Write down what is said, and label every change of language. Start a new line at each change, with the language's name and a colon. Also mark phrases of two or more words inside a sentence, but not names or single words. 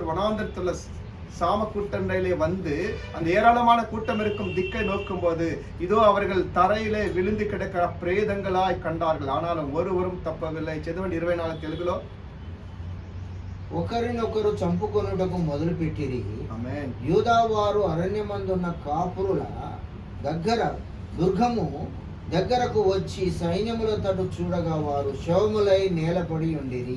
Tamil: வனாந்தரத்துல சாம கூட்டங்களிலே வந்து அந்த ஏராளமான கூட்டம் இருக்கும் திக்கை நோக்கும் போது இதோ அவர்கள் தரையிலே விழுந்து கிடக்கிற பிரேதங்களாய் கண்டார்கள், ஆனாலும் ஒருவரும் తప్పவில்லை.
Telugu: చదవండి 24 తెలుగులో. ఒకరినొకరు చంపుకొనుటకు మొదలుపెట్టిరి. ఆమేన్. యూదా వారు అరణ్యమందున్న కాపురుల దగ్గర దుర్గము దగ్గరకు వచ్చి సైన్యముల తట్టు చూడగా వారు శవములై నేలపడి ఉండిరి.